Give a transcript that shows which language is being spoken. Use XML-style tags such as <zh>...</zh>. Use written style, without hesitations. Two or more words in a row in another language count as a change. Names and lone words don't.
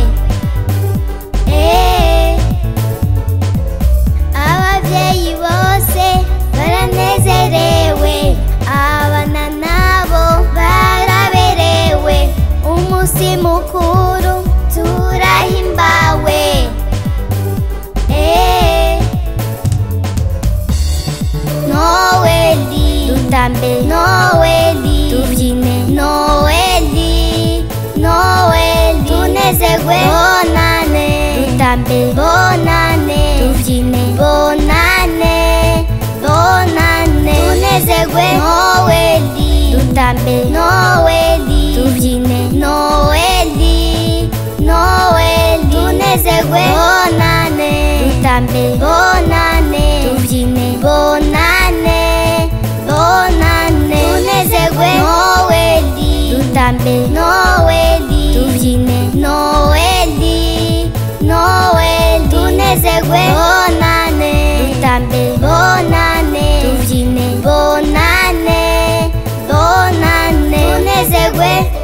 <rn>Ababyeyi bose baranezerewe, abana nabo baraberewe, umunsi mukuru turahimbawe. Noeli, dutambe, Noeli, tubyine, Noeli, Noeli, tunezerwe,</rn> <fr>bonne année, dutambe, bonne année, tubyine, bonne année, bonne année,</fr> <rn>tunezerwe, Noeli, dutambe, Noeli, tubyine, Noeli, Noeli, tunezerwe,</rn> <fr>bonne année, dutambe, bonne année, tubyine, bonne année, bonne année,</fr> <rn>tunezerwe, Noeli, dutambe, Noeli, tubyine, Noeli, Noeli, tunezerwe,</rn> <fr>bonne année, dutambe, bonne année, tubyine, bonne année, bonne année,</fr> <rn>tunezerwe.</rn>